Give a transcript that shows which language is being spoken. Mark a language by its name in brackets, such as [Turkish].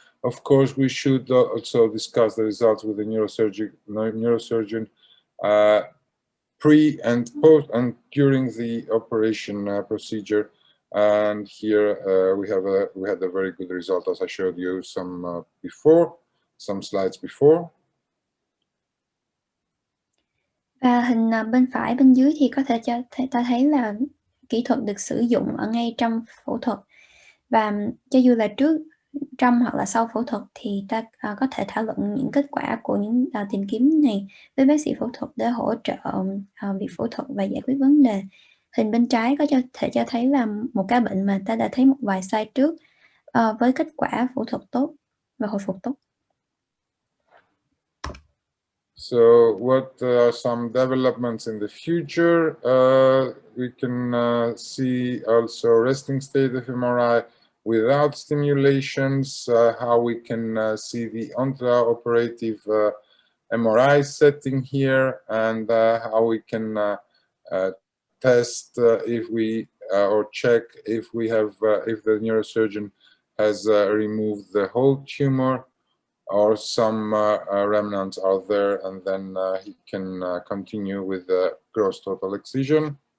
[English] Of course, we should also discuss the results with the neurosurgeon pre and post and during the operation procedure. And here we had a very good result, as I showed you some slides before. [Vietnamese] Và hình bên phải bên dưới thì có thể ta thấy là kỹ thuật được sử dụng ở ngay trong phẫu thuật. Và cho dù là trước, trong hoặc là sau phẫu thuật thì ta có thể thảo luận những kết quả của những tìm kiếm này với bác sĩ phẫu thuật để hỗ trợ việc phẫu thuật và giải quyết vấn đề. Hình bên trái có thể cho thấy là một ca bệnh mà ta đã thấy một vài slide trước với kết quả phẫu thuật tốt và hồi phục tốt. [English] So what are some developments in the future? We can see also resting state of MRI without stimulations, how we can see the intraoperative MRI setting here, and how we can test if we or check if we have if the neurosurgeon has removed the whole tumor or some remnants are there, and then he can continue with the gross total excision.